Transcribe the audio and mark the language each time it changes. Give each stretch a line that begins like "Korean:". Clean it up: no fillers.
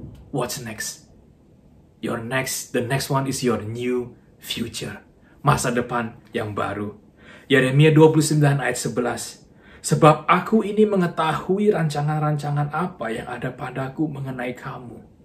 English: What's next? The next one is your new future.
Indonesian: Masa depan yang baru. Yeremia 29 ayat 11. Sebab aku ini mengetahui rancangan-rancangan apa yang ada padaku mengenai kamu.